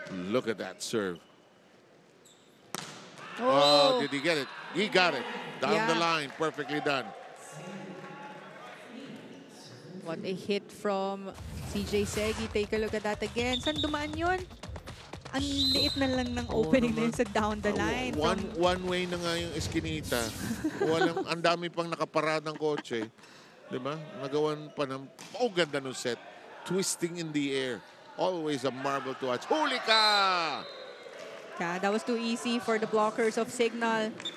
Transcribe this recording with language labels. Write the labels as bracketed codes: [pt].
[en] Look at that serve. Oh, did he get it? He got it. Down the line. Perfectly done. What a hit from CJ Segi. Take a look at that again. [tl] Saan dumaan yun? Ang liit na lang ng opening na yun sa [en] down the line. [tl] One way na nga yung eskinita. Ang dami pang nakaparadang kotse. Diba? Nagawan pa ng, ganda nung set. [en] Twisting in the air. Always a marvel to watch. [tl] Huli ka! [en] Yeah, that was too easy for the blockers of Signal.